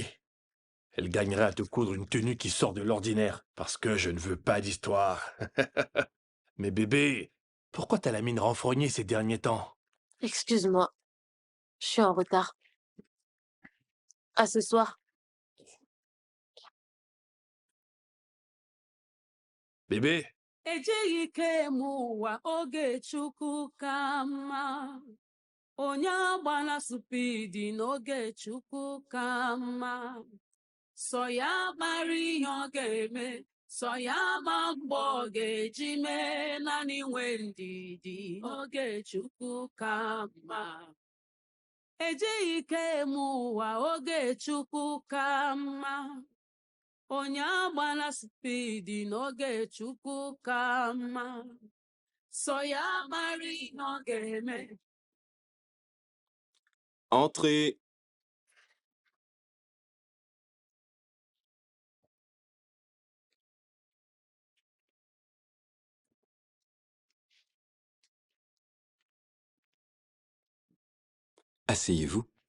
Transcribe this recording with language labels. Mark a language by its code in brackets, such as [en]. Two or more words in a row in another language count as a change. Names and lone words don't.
[fr] Elle gagnerait à te coudre une tenue qui sort de l'ordinaire, parce que je ne veux pas d'histoire. Mais bébé, pourquoi t'as la mine renfrognée ces derniers temps? Excuse-moi, je suis en retard. À ce soir. Bébé, [ig] ejighị ike eme ụwa oge Chukwu ka mma. Onye agbala supidi n'oge Chukwu ka mma. Sọ ya mara ihe ọ ga-eme, sọ ya ma mgbe ọ ga-eji mee naanị nwee ndidi n'oge Chukwu ka mma. Ejighị ike eme ụwa oge Chukwu ka mma. Onye agbala supidi n'oge Chukwu ka mma. Sọ ya mara ihe ọ ga-eme. [fr] Entrez. Asseyez-vous.